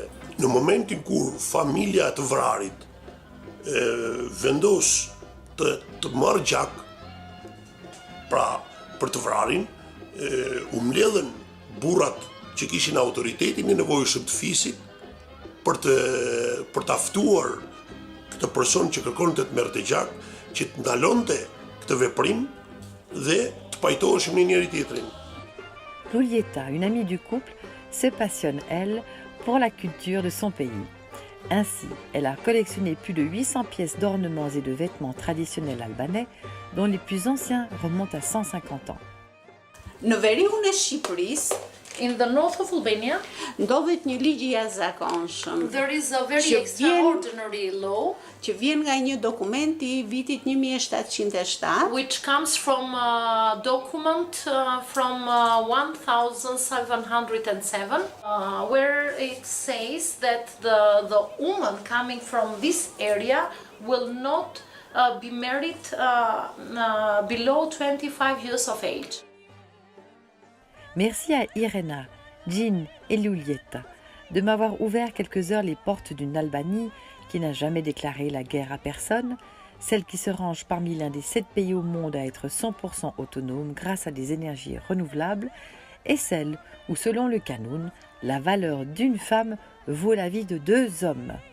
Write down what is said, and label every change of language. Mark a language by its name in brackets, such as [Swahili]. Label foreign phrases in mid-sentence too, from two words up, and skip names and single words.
[Albanian] Në momentin kur familja e të vrarit vendos të marrë gjak, pra për të vrarin, u mbledhen burrat që kishin autoritetin e nevojshëm të fisit për ta ftuar këtë person që kërkonte të merrte gjak, që të ndalonte këtë veprim dhe të pajtoheshim në njëri tjetrin. [French] Lulieta, une amie du couple, se passionne, elle, pour la culture de son pays. Ainsi, elle a collectionné plus de 800 pièces d'ornements et de vêtements traditionnels albanais, dont les plus anciens remontent à 150 ans. [Albanian] Në veriun e Shqipërisë, [English] In the north of Albania, [Albanian] ndodhet një ligj i jashtëzakonshëm. [English] there is a very extraordinary law [Albanian] Që vjen nga një dokument i vitit 1707, [English] which comes from a document from 1707, where it says that the woman coming from this area will not be married below 25 years of age. [French] Merci à Irena, Jean et Lulieta de m'avoir ouvert quelques heures les portes d'une Albanie qui n'a jamais déclaré la guerre à personne, celle qui se range parmi l'un des 7 pays au monde à être 100% autonome grâce à des énergies renouvelables, et celle où, selon le Kanun, la valeur d'une femme vaut la vie de 2 hommes.